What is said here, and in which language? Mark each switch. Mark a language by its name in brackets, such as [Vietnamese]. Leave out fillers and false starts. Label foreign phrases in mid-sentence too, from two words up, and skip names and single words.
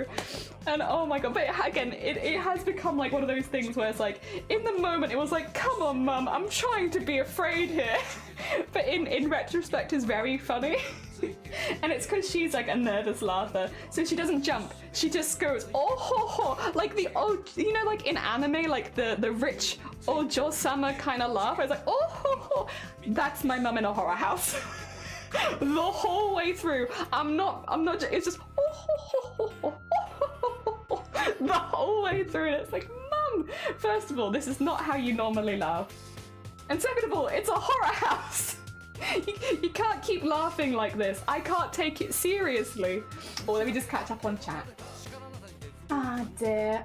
[English] And oh my god, but again, it has become like one of those things where it's like, in the moment it was like, come on mum, I'm trying to be afraid here. But in retrospect it's very funny. And it's because she's like a nervous laugher, so she doesn't jump, she just goes oh ho ho, like the old, you know, like in anime, like the rich ojo-sama kind of laugh. I was like oh ho ho, that's my mum in a horror house. The whole way through. I'm not it's just oh ho ho ho ho, ho, ho, the whole way through. And it's like, mum, first of all, this is not how you normally laugh, and second of all, it's a horror house. You can't keep laughing like this. I can't take it seriously. Or let me just catch up on chat. Ah dear.